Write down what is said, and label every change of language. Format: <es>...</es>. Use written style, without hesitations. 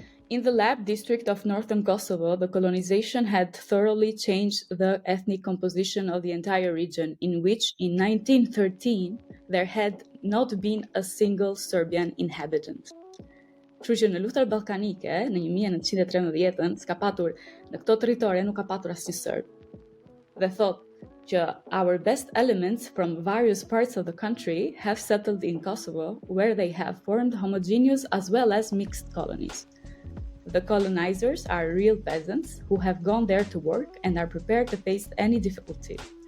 <en>In the Lab district of northern Kosovo, the colonization had thoroughly changed the ethnic composition of the entire region, in which, in 1913, there had not been a single Serbian inhabitant.</en> <sq>Kështu që në luftën ballkanike, në 1913, s'ka patur në këto territore nuk ka patur asnjë serb. Dhe thot që</sq> <en>our best elements from various parts of the country have settled in Kosovo, where they have formed homogeneous as well as mixed colonies. The colonizers are real peasants who have gone there to work and are prepared to face any difficulty.</en>